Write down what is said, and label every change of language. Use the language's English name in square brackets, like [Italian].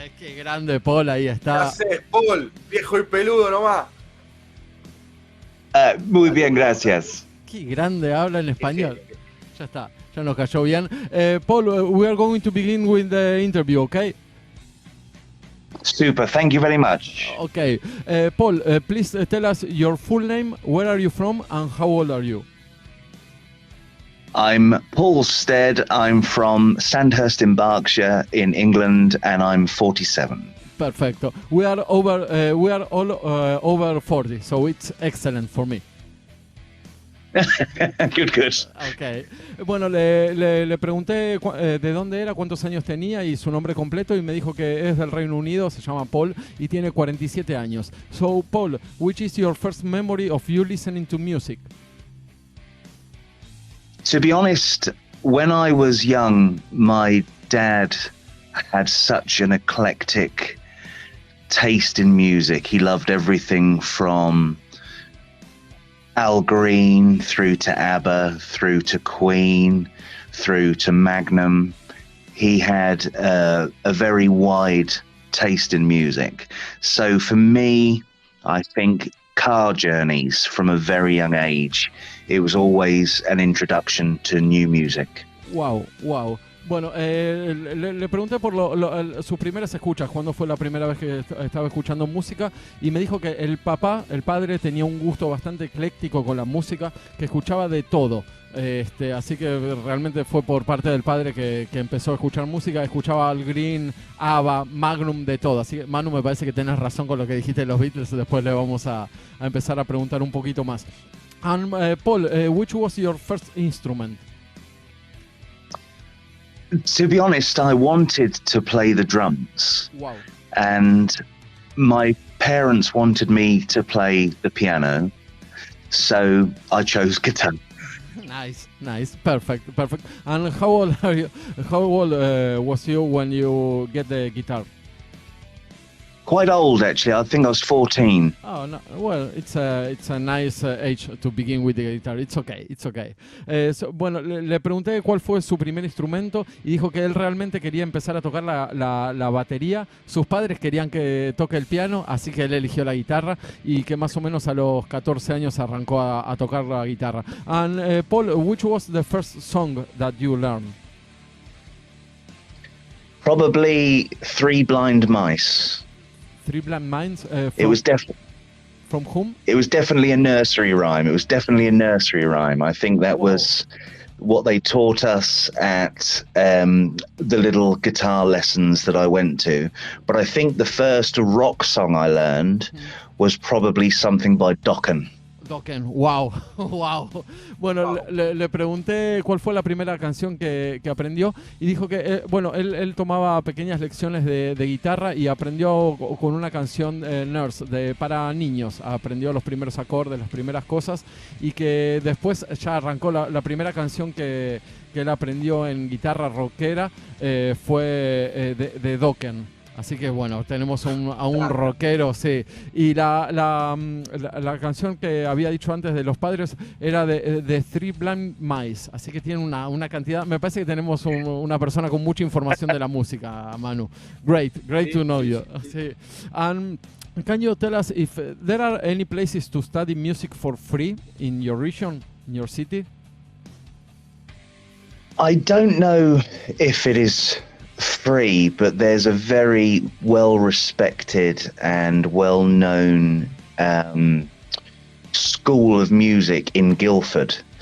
[Spanish] Qué grande, Paul, ahí está. ¿Qué haces, Paul? Viejo y peludo nomás. Muy bien, gracias. Qué grande, habla en español. Ya está, ya nos cayó bien. [English] Paul, we are going to begin with the interview, okay? Super, thank you very much. Okay. Paul, please tell us your full name, where are you from, and how old are you? I'm Paul Stead. I'm from Sandhurst in Berkshire in England, and I'm 47. [Spanish] Perfecto. [English] We are all over 40, so it's excellent for me. Good. Okay. [Spanish] Bueno, le pregunté de dónde era, cuántos años tenía y su nombre completo, y me dijo que es del Reino Unido, se llama Paul y tiene 47 años. [English] So, Paul, which is your first memory of you listening to music? To be honest, when I was young, my dad had such an eclectic taste in music. He loved everything from Al Green through to ABBA, through to Queen, through to Magnum. He had a very wide taste in music. So for me, I think car journeys from a very young age, it was always an introduction to new music. Wow. [Spanish] Bueno, le pregunté por sus primeras escuchas, cuándo fue la primera vez que estaba escuchando música, y me dijo que el padre tenía un gusto bastante ecléctico con la música, que escuchaba de todo. Así que realmente fue por parte del padre que empezó a escuchar música, escuchaba Al Green, ABBA, Magnum, de todo. Así que, Manu, me parece que tenés razón con lo que dijiste de los Beatles, después le vamos a empezar a preguntar un poquito más. [English] And Paul, which was your first instrument? To be honest, I wanted to play the drums. Wow. And my parents wanted me to play the piano, so I chose guitar. Nice. Perfect. And how old are you? How old was you when you get the guitar? Quite old, actually. I think I was 14. Oh no, well, it's a nice age to begin with the guitar. It's okay, it's okay. [Spanish] Bueno, le pregunté cuál fue su primer instrumento y dijo que él realmente quería empezar a tocar la batería. Sus padres querían que toque el piano, así que él eligió la guitarra y que más o menos a los 14 años arrancó a tocar la guitarra. [English] And Paul, which was the first song that you learned? Probably Three Blind Mice. Three Blind Mice. It was definitely. From whom? It was definitely a nursery rhyme. I think that was what they taught us at the little guitar lessons that I went to. But I think the first rock song I learned was probably something by Dokken. Dokken, wow, wow. [Spanish] Bueno, le pregunté cuál fue la primera canción que aprendió y dijo que, bueno, él tomaba pequeñas lecciones de guitarra y aprendió con una canción Nurse, para niños. Aprendió los primeros acordes, las primeras cosas y que después ya arrancó la primera canción que él aprendió en guitarra rockera fue de Dokken. Así que bueno, tenemos a un rockero, sí. Y la canción que había dicho antes de los padres era de Three Blind Mice. Así que tiene una cantidad. Me parece que tenemos una persona con mucha información de la música, Manu. [English] Great to know you. [Spanish] Sí. [English] And can you tell us if there are any places to study music for free in your region, in your city? I don't know if it is free, but there's a very well-respected and well-known school of music in Guildford.